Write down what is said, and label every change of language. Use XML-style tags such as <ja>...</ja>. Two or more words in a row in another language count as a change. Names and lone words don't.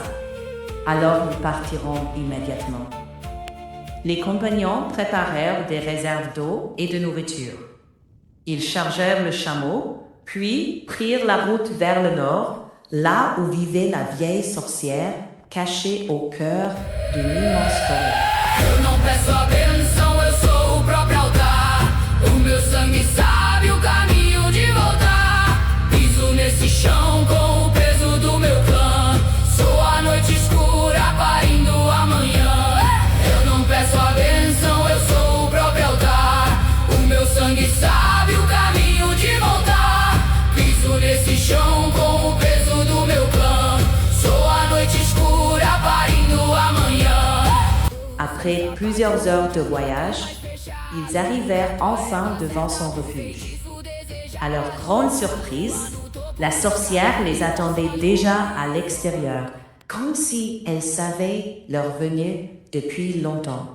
<fr>« Alors nous partirons immédiatement. » Les compagnons préparèrent des réserves d'eau et de nourriture. Ils chargèrent le chameau, puis prirent la route vers le nord, là où vivait la vieille sorcière, cachée au cœur d'une immense forêt.</fr> <pt>Eu não peço a benção, eu sou o próprio altar. O meu sangue sabe o caminho de voltar. Piso nesse chão com o peso do meu clã. Sou a noite escura parindo amanhã. Eu não peço a benção, eu sou o próprio altar. O meu sangue sabe o caminho de voltar. Piso nesse chão com o peso do meu clã. Sou a noite escura parindo amanhã.</pt> <fr>Après plusieurs heures de voyage, ils arrivèrent enfin devant son refuge. À leur grande surprise, la sorcière les attendait déjà à l'extérieur, comme si elle savait leur venue depuis longtemps.</fr>